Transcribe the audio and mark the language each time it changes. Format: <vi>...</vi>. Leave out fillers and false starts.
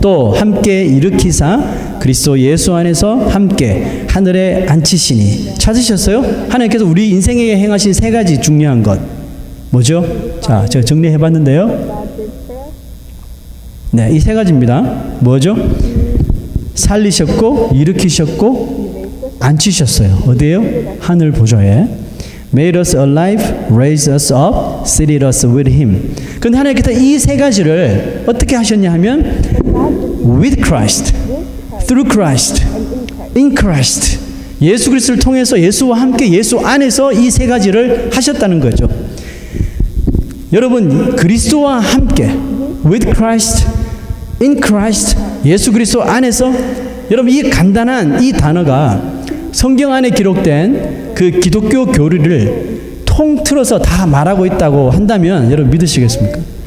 <ko>또 함께 일으키사 그리스도 예수 안에서 함께 하늘에 앉히시니. 찾으셨어요? 하나님께서 우리 인생에 행하신 세 가지 중요한 것 뭐죠? 자, 제가 정리해봤는데요. 네, 이 세 가지입니다. 뭐죠? 살리셨고, 일으키셨고, 앉히셨어요. 어디에요? 하늘 보좌에.</ko> <en>Made us alive, raised us up, seated us with Him.</en> <ko>근데 하나님께서 이 세 가지를 어떻게 하셨냐 하면</ko> <en>with Christ, through Christ, in Christ.</en> <ko>예수 그리스도를 통해서 예수와 함께 예수 안에서 이 세 가지를 하셨다는 거죠. 여러분, 그리스도와 함께</ko> <en>with Christ, in Christ,</en> <ko>예수 그리스도 안에서, 여러분 이 간단한 이 단어가 성경 안에 기록된 그 기독교 교리를 통틀어서 다 말하고 있다고 한다면 여러분 믿으시겠습니까?</ko>